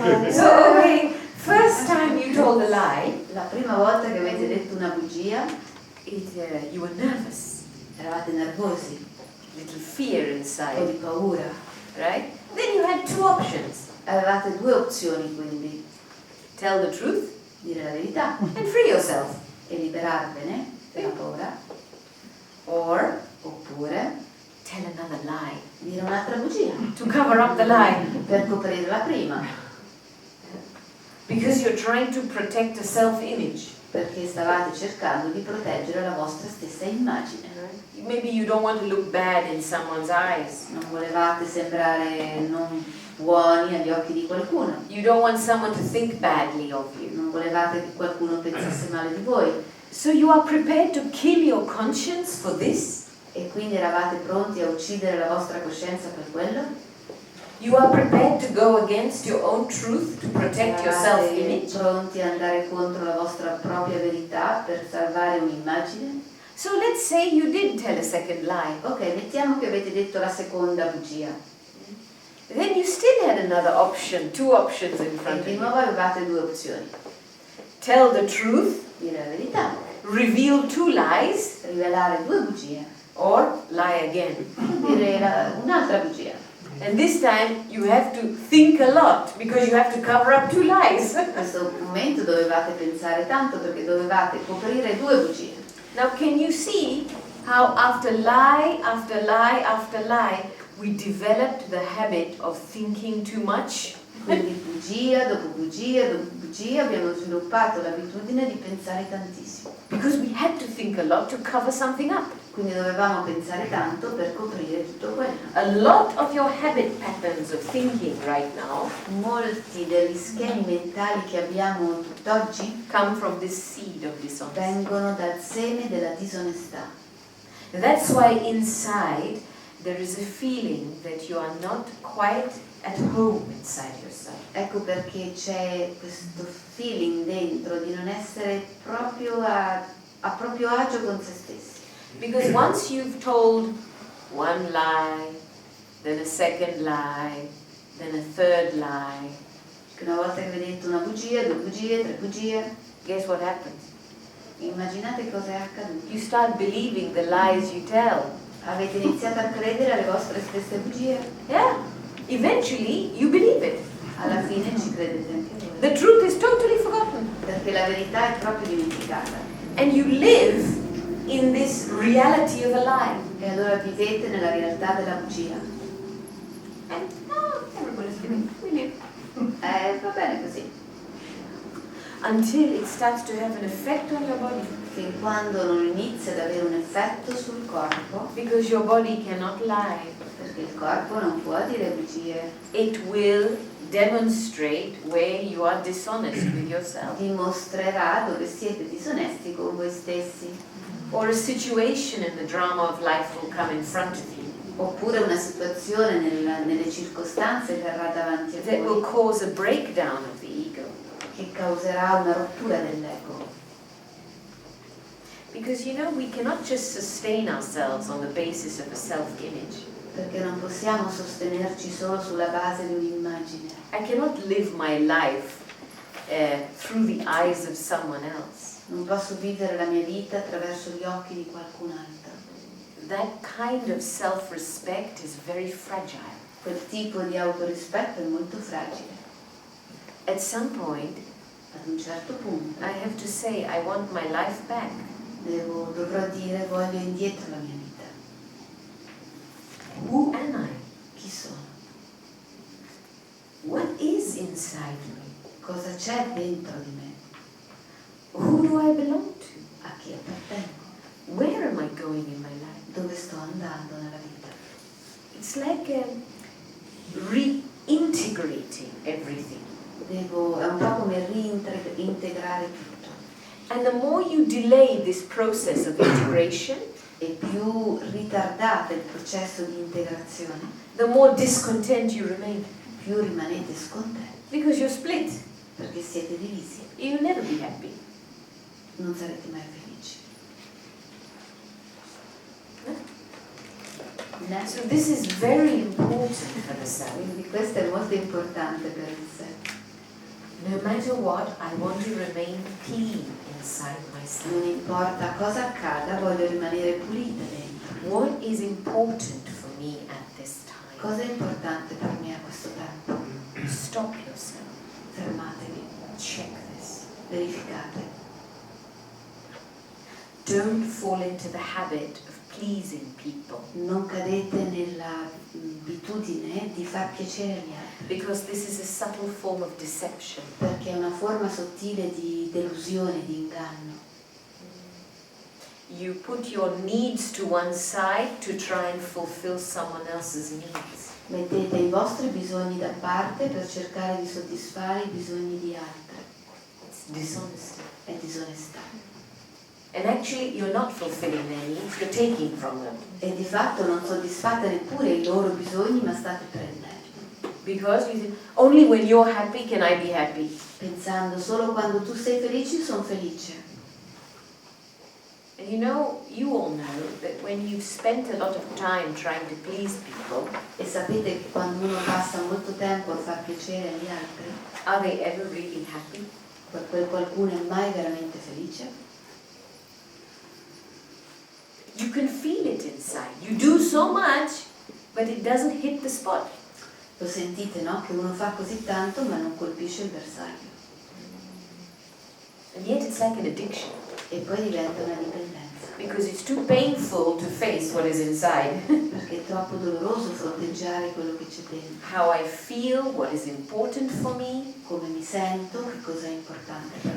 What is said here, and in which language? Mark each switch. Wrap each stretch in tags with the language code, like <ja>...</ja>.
<en>So, okay, first time you told a lie,</en> <it>La prima volta che avete detto una bugia,</it> <en>you were nervous,</en> <it>eravate nervosi,</it> <en>little fear</en> <it>o</it> <en>inside,</en> <it>di paura.</it> <en>right? Then you had two options.</en> <it>Avevate due opzioni quindi,</it> <en>Tell the truth</en> <it>dire la verità</it> <en>and free yourself.</en> <it>e liberarvene dalla paura,</it> <en>Or</en> <it>oppure</it> <en>tell another lie</en> <it>dire un'altra bugia</it> <en>to cover up the lie.</en> <it>per coprire la prima,</it> <en>Because you're trying to protect a self-image.</en> <it>perché stavate cercando di proteggere la vostra stessa immagine.</it> <en>Maybe you don't want to look bad in someone's eyes.</en> <it>Non volevate sembrare non buoni agli occhi di qualcuno,</it> <en>You don't want someone to think badly of you.</en> <it>non volevate che qualcuno pensasse male di voi</it> <en>So you are prepared to kill your conscience for this?</en> <it>e quindi eravate pronti a uccidere la vostra coscienza per quello?</it> <en>You are prepared to go against your own truth to protect your</en> <it>Eravate</it> <en>self-image?</en> <it>pronti ad andare contro la vostra propria verità per salvare un'immagine?</it> <en>So let's say you did tell a second lie.</en> <it>Ok, mettiamo che avete detto la seconda bugia</it> <en>Then you still had another option, two options in</en> <it>e</it> <en>front</en> <it>di</it> <en>of you.</en> <it>nuovo avevate due opzioni:</it> <en>Tell the truth,</en> <it>dire la verità,</it> <en>reveal two lies,</en> <it>rivelare due bugie</it> <en>or lie again.</en> <it>o dire un'altra bugia.</it> <en>And this time you have to think a lot because you have to cover up two lies.</en> <it>In questo momento dovevate pensare tanto perché dovevate coprire due bugie.</it> <en>Now can you see how after lie, after lie, after lie, we developed the habit of thinking too much?</en> <it>Quindi bugia dopo bugia dopo bugia abbiamo sviluppato l'abitudine di pensare tantissimo.</it> <en>Because we had to think a lot to cover something up.</en> <it>Quindi dovevamo pensare tanto per coprire tutto quello.</it> <en>A lot of your habit patterns of thinking right now</en> <it>Molti degli schemi mentali che abbiamo tutt'oggi</it> <en>come from this seed of dishonesty.</en> <it>vengono dal seme della disonestà.</it> <en>That's why inside there is a feeling that you are not quite at home inside yourself.</en> <it>Ecco perché c'è questo feeling dentro di non essere proprio a proprio agio con se stessi.</it> <en>Because once you've told one lie, then a second lie, then a third lie,</en> <it>Che una volta che avete detto una bugia, due bugie, tre bugie,</it> <en>guess what happens?</en> <it>immaginate cosa è accaduto.</it> <en>You start believing the lies you tell.</en> <it>Avete iniziato a credere alle vostre stesse bugie.</it> <en>Yeah, eventually you believe it.</en> <it>Alla fine ci credete anche voi.</it> <en>The truth is totally forgotten.</en> <it>Perché la verità è proprio dimenticata.</it> <en>And you live in this reality of a lie.</en> <it>E allora vivete nella realtà della bugia.</it> <en>And everybody's living. We live.</en> <it>Va bene così.</it> <en>Until it starts to have an effect on your body.</en> <it>Fin quando non inizia ad avere un effetto sul corpo,</it> <en>Because your body cannot lie.</en> <it>Perché il corpo non può dire bugie.</it> <en>It will demonstrate where you are dishonest with yourself.</en> <it>Dimostrerà dove siete disonesti con voi stessi.</it> <en>Or a situation in the drama of life will come in front of you</en> <it>Oppure una situazione nelle circostanze verrà davanti a</it> <en>that will</en> <it>voi</it> <en>cause a breakdown of the ego.</en> <it>che causerà una rottura dell'ego.</it> <en>Because we cannot just sustain ourselves on the basis of a self-image.</en> <it>Perché non possiamo sostenerci solo sulla base di un'immagine.</it> <en>I cannot live my life through the eyes of someone else.</en> <it>Non posso vivere la mia vita attraverso gli occhi di qualcun altro.</it> <en>That kind of self-respect is very fragile.</en> <it>Quel tipo di autorispetto è molto fragile.</it> <en>At some point,</en> <it>Ad un certo punto</it> <en>I have to say, I want my life back.</en> <it>dovrò dire voglio indietro la mia vita.</it> <en>Who am I?</en> <it>Chi sono?</it> <en>What is inside me?</en> <it>Cosa c'è dentro di me?</it> <en>Who do I belong to?</en> <it>A chi appartengo?</it> <en>Where am I going in my life?</en> <it>Dove sto andando nella vita?</it> <en>It's like reintegrating everything.</en> <it>È un po' come reintegrare tutto.</it> <en>And the more you delay this process of integration,</en> <it>E più ritardate il processo di integrazione,</it> <en>the more discontent you remain.</en> <it>più rimanete scontenti,</it> <en>Because you're split.</en> <it>perché siete divisi.</it> <en>You'll never be happy.</en> <it>Non sarete mai felici.</it> <en>So this is very important for the self.</en> <it>Quindi questo è molto importante per il sé.</it> <en>No matter what, I want to remain clean inside myself.</en> <it>Non importa cosa accada, voglio rimanere pulita dentro.</it> <en>What is important for me at this time?</en> <it>Cosa è importante per me a questo tempo?</it> <en>Stop yourself.</en> <it>Fermatevi,</it> <en>Check this.</en> <it>verificate.</it> <en>Don't fall into the habit of pleasing people,</en> <it>Non cadete nella abitudine di far piacere agli altri,</it> <en>because this is a subtle form of deception.</en> <it>perché è una forma sottile di delusione, di inganno.</it> <en>You put your needs to one side to try and fulfill someone else's needs.</en> <it>Mettete i vostri bisogni da parte per cercare di soddisfare i bisogni di altri.</it> <en>It's dishonesty.</en> <it>È disonestà.</it> <en>And actually, you're not fulfilling their needs, you're taking from them.</en> <it>E di fatto non soddisfate neppure i loro bisogni, ma state prendendo.</it> <en>Because you think, only when you're happy can I be happy.</en> <it>Pensando solo quando tu sei felice, sono felice.</it> <en>And you all know that when you've spent a lot of time trying to please people,</en> <it>E sapete che quando uno passa molto tempo a far piacere agli altri,</it> <en>are they ever really happy?</en> <it>quel qualcuno è mai veramente felice?</it> <en>You can feel it inside. You do so much, but it doesn't hit the spot.</en> <it>Lo sentite, no? Che uno fa così tanto ma non colpisce il bersaglio.</it> <en>And yet it's like an addiction,</en> <it>E poi diventa una dipendenza.</it> <en>because it's too painful to face what is inside.</en> <it>Perché è troppo doloroso fronteggiare quello che c'è dentro.</it> <en>How I feel, what is important for me,</en> <it>Come mi sento, che cosa è importante per</it>